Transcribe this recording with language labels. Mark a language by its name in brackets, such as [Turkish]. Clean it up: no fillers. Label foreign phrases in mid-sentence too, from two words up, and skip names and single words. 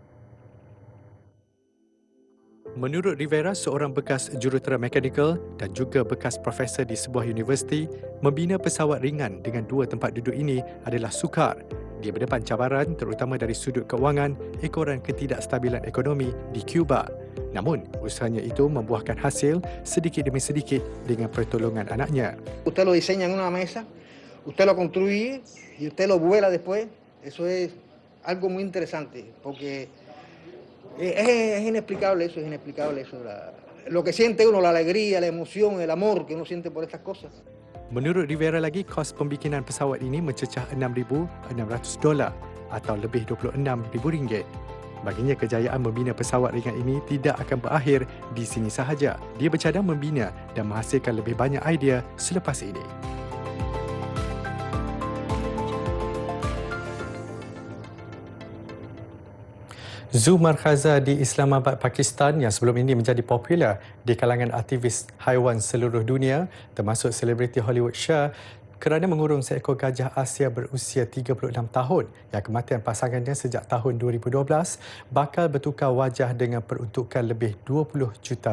[Malay] Menurut Rivera, seorang bekas jurutera mekanikal dan juga bekas profesor di sebuah universiti, membina pesawat ringan dengan 2 tempat duduk ini adalah sukar. Dia berdepan cabaran terutama dari sudut kewangan, ekoran ketidakstabilan ekonomi di Cuba. Namun, usahanya itu membuahkan hasil sedikit demi sedikit dengan pertolongan anaknya. [Spanish] Usted lo diseña en una mesa, usted lo construye y usted lo vuela después. Eso es algo muy interesante porque es inexplicable eso, lo que siente uno, la alegría, la emoción, el amor que uno siente por estas cosas. [Malay] Menurut Rivera lagi, kos pembikinan pesawat ini mencecah $6,600 atau lebih RM26,000. Baginya, kejayaan membina pesawat ringan ini tidak akan berakhir di sini sahaja. Dia bercadang membina dan menghasilkan lebih banyak idea selepas ini. Zoo Markhaza di Islamabad, Pakistan yang sebelum ini menjadi popular di kalangan aktivis haiwan seluruh dunia termasuk selebriti Hollywood Shah kerana mengurung seekor gajah Asia berusia 36 tahun yang kematian pasangannya sejak tahun 2012 bakal bertukar wajah dengan peruntukan lebih $20 juta.